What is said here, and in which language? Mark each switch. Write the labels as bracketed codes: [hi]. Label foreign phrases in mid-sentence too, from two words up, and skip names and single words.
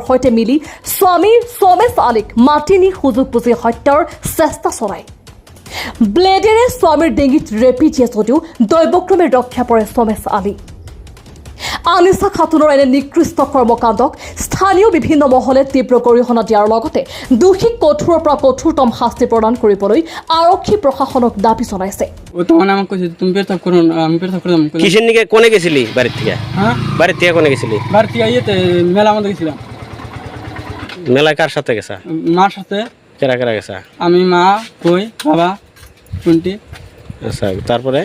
[as] সৈতে মিলি স্বামী সমেশ আলীক মাতি নি সুযোগ বুজি হত্যাৰ চেষ্টা চলায় ব্লেডেৰে স্বামীৰ ডিঙিত ৰেপি দিয়ে যদিও দৈৱক্ৰমে ৰক্ষা পৰে সমেশ আলী আনিছা খাতুনৰ এনে নিকৃষ্ট কৰ্মকাণ্ডক স্থানীয় বিভিন্ন মহলে তীব্ৰ গৰিহণা দিয়াৰ লগতে দোষীক কঠোৰৰ পৰা কঠোৰতম শাস্তি প্ৰদান কৰিবলৈ আৰক্ষী প্ৰশাসনক দাবী জনাইছে [bn] কিসের নিকে কোনে গেছিলি বাড়ির থেকে বাড়ির থেকে কোনে গেছিলি মেলা মধ্যে গেছিলাম মেলায় কার সাথে গেছা মার সাথে কেরা কেরা গেছা আমি মা কই বাবা কুন্টি আচ্ছা তারপরে